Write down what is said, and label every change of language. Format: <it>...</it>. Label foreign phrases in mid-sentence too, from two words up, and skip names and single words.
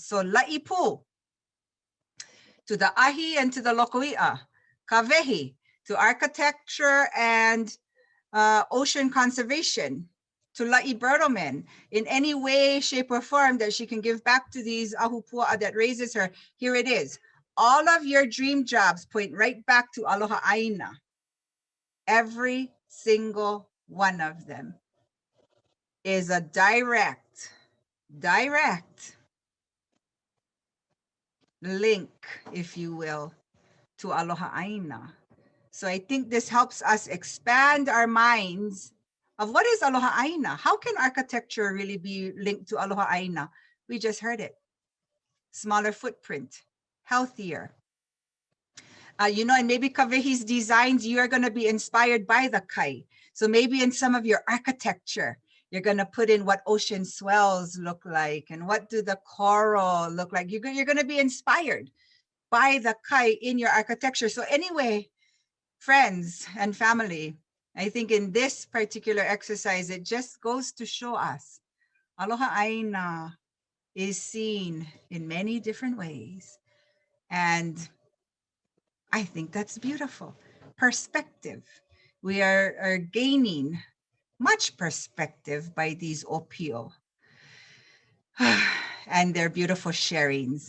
<en>So La'ipu, to the ahi and to the lokoi'a, kawehi, to architecture and ocean conservation, to La'i Bertelman, in any way, shape, or form that she can give back to these ahupua'a that raises her. Here it is. All of your dream jobs point right back to</en> <haw>Aloha ʻāina.</haw> <en>Every single one of them is a direct link, if you will, to</en> <haw>Aloha ʻāina.</haw> <en>So I think this helps us expand our minds of what is</en> <haw>Aloha ʻāina?</haw> <en>How can architecture really be linked to</en> <haw>Aloha ʻāina?</haw> <en>We just heard it. Smaller footprint, healthier. You know, and maybe Kawehi's designs, you are going to be inspired by the kai. So maybe in some of your architecture, you're going to put in what ocean swells look like and what do the coral look like. You're going to be inspired by the kai in your architecture. So anyway, friends and family, I think in this particular exercise, it just goes to show us</en> <haw>Aloha ʻāina</haw> <en>is seen in many different ways. And I think that's beautiful. Perspective. We are gaining much perspective by these ʻōpio and their beautiful sharings.</en>